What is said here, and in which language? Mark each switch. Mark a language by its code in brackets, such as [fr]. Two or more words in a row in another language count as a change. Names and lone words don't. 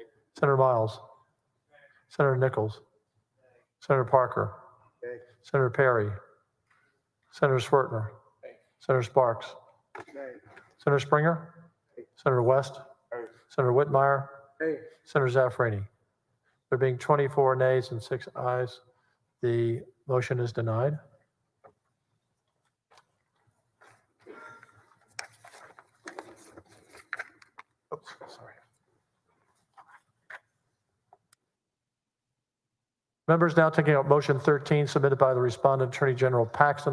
[en] Senator Miles, Senator Nichols, Senator Parker, Hey. Senator Perry, Senator Swertner, Senator Sparks, Nay. Senator Springer, Senator West, Hey. Senator Whitmire, Hey. Senator Zaffarini. There being 24 nays and 6 ayes, the motion is denied. Oops, sorry. Members, now taking up motion 13 submitted by the respondent, Attorney General Paxton.